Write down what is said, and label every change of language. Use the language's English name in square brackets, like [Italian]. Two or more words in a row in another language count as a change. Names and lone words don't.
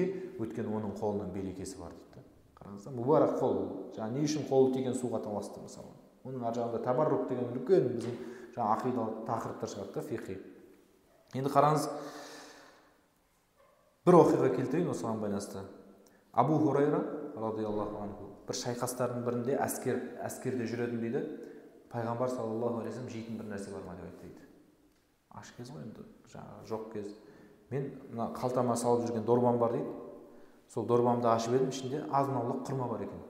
[Kazakh] Өткен оның қолының берекесі бар дейді. Қараңыздар, мұбарак қол. Жаңа не үшін қолы тиген суға таласты мысалы. Оның ар жағында табаррук деген үлкен біздің жаңа ақидалық тақырыптар шығады да, фиқи. Енді қараңыз, бір оқиға келтірейін осыған байланысты. Абу Хурайра [Arabic] رضي الله عنه [Kazakh] бір шайқастардың бірінде әскерде жүретін дейді. Пайғамбар [Arabic] صلى الله عليه وسلم [Kazakh] жейтін бір нәрсе бар ма деп айтты дейді. Аш кез ғой енді, жаңағы жоқ кез. Мен мына қалтама салып жүрген дорбам бар дейді. Сол дорбамды ашып едім, ішінде азын-аулақ құрма бар екен.